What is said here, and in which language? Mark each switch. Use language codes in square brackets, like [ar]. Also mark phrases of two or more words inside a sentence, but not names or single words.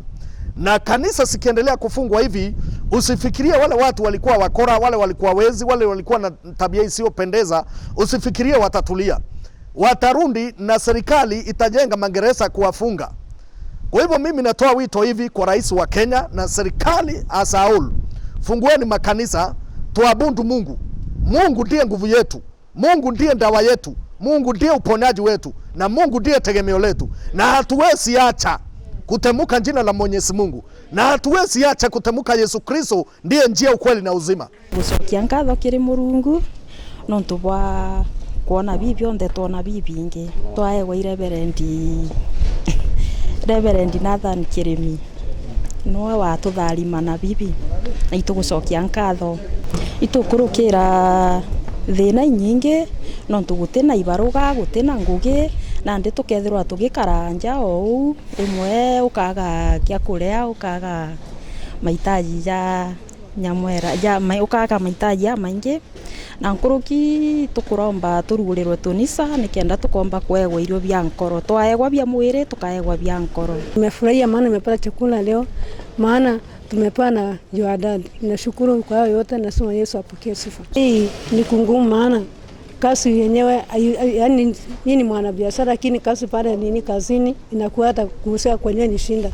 [sw] Na kanisa sikiendelea kufungwa hivi, usifikirie wale watu walikuwa wakora, wale walikuwa wezi, wale walikuwa na tabia isiyopendeza, usifikirie watatulia. Watarundi na serikali itajenga magereza kuwafunga. Kwa hivyo mimi natoa wito hivi kwa rais wa Kenya na serikali [en] as a whole. [sw] Fungueni makanisa, tuabudu Mungu. Mungu ndiye nguvu yetu. Mungu ndiye dawa yetu. Mungu ndiye uponyaji wetu. na Mungu ndiye tegemeo letu, na hatuwezi acha kutemuka jina la Mwenyezi Mungu, na hatuwezi acha kutemuka Yesu Kristo ndiye njia, ukweli na uzima. [mer] Gucokia ngatho kiri Murungu nontu bwa kuona bibi onde tuona bibi ingi twaegwa Reverend Nathan Kirimi noe watutharima na bibi na itugucokia ngatho itukurukira thina nyingi nontu gutina ibaruga gutina ngugi na ndi tukethirwa tugikaranja ou imwe ukaga kia kurea ukaga mahitaji ya nyamwera ya ukaga mahitaji ya maingi na nkuruki tukuromba turugurirwe tunisa nikenda tukomba kuegwa irio bya nkoro twaegwa bya mwiri tukaegwa bya nkoro. [sw] Nimefurahia maana nimepata chakula leo, maana tumepewa na Jordan. Nashukuru kwa hayo yote, nasema Yesu apokee sifa. Hii ni kungumu maana kazi yenyewe yani ni mwanabiashara, lakini kazi pale nini kazini inakuwa hata kuuza kwenye ni shinda.